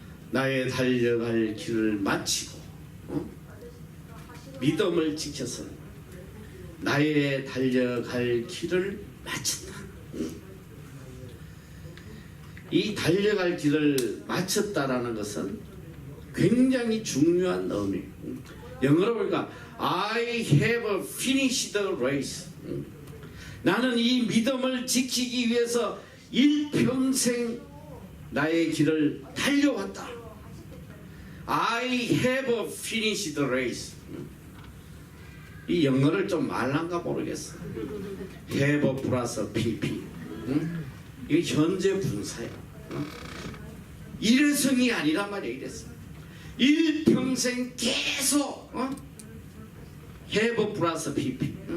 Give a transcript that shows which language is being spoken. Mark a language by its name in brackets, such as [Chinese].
[Korean] 나의 달려갈 길을 마치고 믿음을 지켜서 나의 달려갈 길을 마쳤다. 이 달려갈 길을 마쳤다라는 것은 굉장히 중요한 의미. 영어로 보니까 [English] I have finished the race. [Korean] 나는 이 믿음을 지키기 위해서 일평생 나의 길을 달려왔다. [English] I have finished the race. [Korean] 이 영어를 좀 말란가 모르겠어. have 플러스 pp. 이게 현재 분사야. 일회성이 아니란 말이야. 일회성. 일평생 계속 have 플러스 pp.